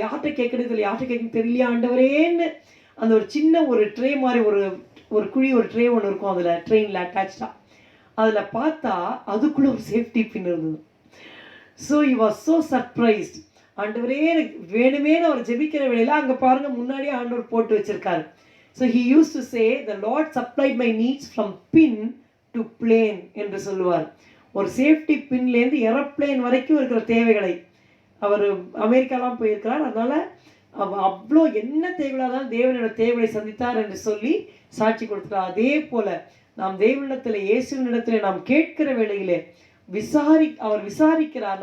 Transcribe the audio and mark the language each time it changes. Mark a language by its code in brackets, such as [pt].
[ta] யார்கிட்ட கேட்கறது இல்லை, யார்கிட்ட கேட்கறது தெரியலையா ஆண்டவரேன்னு அந்த ஒரு சின்ன ஒரு ட்ரே மாதிரி ஒரு குழி, ஒரு ட்ரே ஒன்று இருக்கும் அதில் ட்ரெயினில் அட்டாச்சாக. அதில் பார்த்தா அதுக்குள்ளே ஒரு சேஃப்டி பின் இருந்தது. So [en] he was so surprised. [ta] ஆண்டவரே எனக்கு வேணுமேனு அவர் ஜெபிக்கிற வேளையில் அங்கே பாருங்க முன்னாடியே ஆண்டவர் போட்டு வச்சிருக்காரு. [en] so he used to say, the Lord supplied my needs from pin to plane [ta] என்று சொல்லுவார். ஒரு சேஃப்டி பின்லேருந்து ஏரோப்ளேன் வரைக்கும் இருக்கிற தேவைகளை, அவர் அமெரிக்காலாம் போயிருக்கிறார், அதனால் அவ்வளோ என்ன தேவையாதான் தேவனோட தேவையை சந்தித்தார் என்று சொல்லி சாட்சி கொடுத்தார். அதே போல நாம் தேவனிடத்தில், இயேசுவினிடத்தில் நாம் கேட்கிற வேளையிலே அவர் விசாரிக்கிறார்.